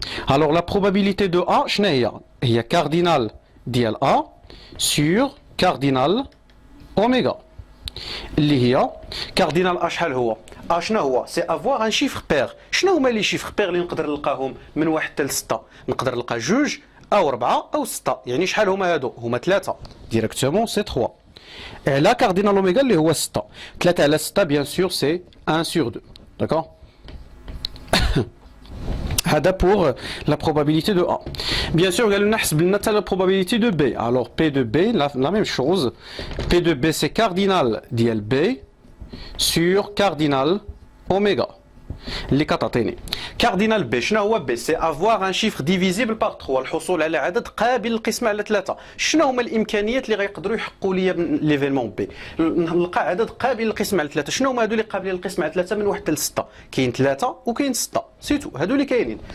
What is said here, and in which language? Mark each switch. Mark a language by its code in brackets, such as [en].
[ar] الوغ لا بروبابيليتي دو ا شنو هي؟ هي كاردينال ديال ا sur كاردينال اوميغا اللي هي كاردينال ا شحال هو؟ ا شنو هو؟ سي افوار ان شيفر بير. شنو هما لي شيفر بير اللي نقدر نلقاهم من 1 حتى ل 6؟ نقدر نلقى 2 او 4 او 6. يعني شحال هما هادو؟ هما 3 ديريكتومون سي 3 على كاردينال اوميغا اللي هو 6. 3 على 6 بيان سور سي 1 sur 2. داكور؟ هذا [fr] pour la probabilité de A. Bien sûr, [ar] قالوا لنا حسب لنا [fr] la probabilité de B. Alors P de B, la même chose. P de B c'est cardinal [ar] ديال [fr] B sur cardinal oméga. [ar] اللي كتعطيني كاردينال بي شنو هو بي؟ سي افوار ان شيفر ديفيزيبل بار 3 الحصول على عدد قابل للقسمه على 3. شنو هما الامكانيات اللي غيقدروا يحققوا لي ليفينمون بي؟ نلقى عدد قابل للقسمه على 3. شنو هما هادو اللي قابلين للقسمه على 3 من 1 حتى ل 6؟ كاين 3 وكاين 6 سيتو هادو اللي كاينين.